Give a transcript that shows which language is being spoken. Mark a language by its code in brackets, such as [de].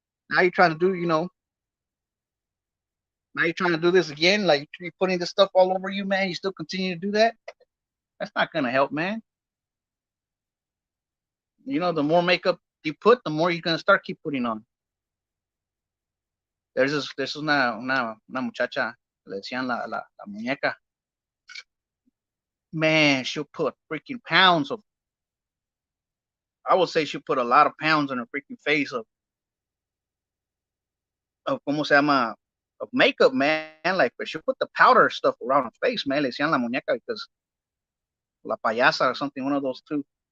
[en] Now you're trying to do, now you're trying to do this again, like you're putting this stuff all over you, man. You still continue to do that. That's not gonna help, man. The more makeup you put, the more you're gonna start keep putting on. [es] There's una muchacha, le decían la muñeca. [en] Man, she'll put freaking pounds of. I would say she'll put a lot of pounds on her freaking face of [es] cómo se llama, [en] of makeup, man. Like, but she'll put the powder stuff around her face, man. [es] Le decían la muñeca [en] because [es] la payasa [en] or something, one of those two.